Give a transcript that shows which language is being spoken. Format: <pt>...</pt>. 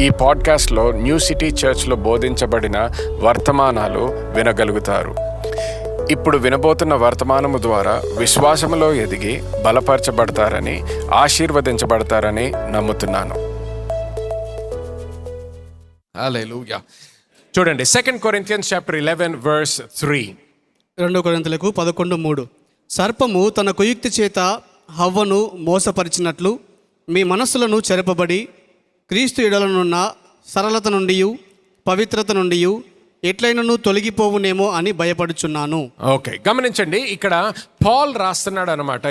<te>ఈ పాడ్కాస్ట్లో new city చర్చ్లో బోధించబడిన వర్తమానాలు వినగలుగుతారు. ఇప్పుడు వినబోతున్న వర్తమానము ద్వారా విశ్వాసములో ఎదిగి బలపరచబడతారని, ఆశీర్వదించబడతారని నమ్ముతున్నాను. హల్లెలూయా. చూడండి,</te> <en>2 Corinthians chapter 11 verse 3.</en> <te>2 కొరింథీయులకు 11:3. సర్పము తన కుయుక్తి చేత హవ్వను మోసపరిచినట్లు మీ మనస్సులను చెరపబడి క్రీస్తు ఎడలనున్న సరళత నుండి పవిత్రత నుండి ఎట్లయినను తొలగిపోవునేమో అని భయపడుచున్నాను. ఓకే, గమనించండి, ఇక్కడ పాల్ రాస్తున్నాడు అనమాట.</te>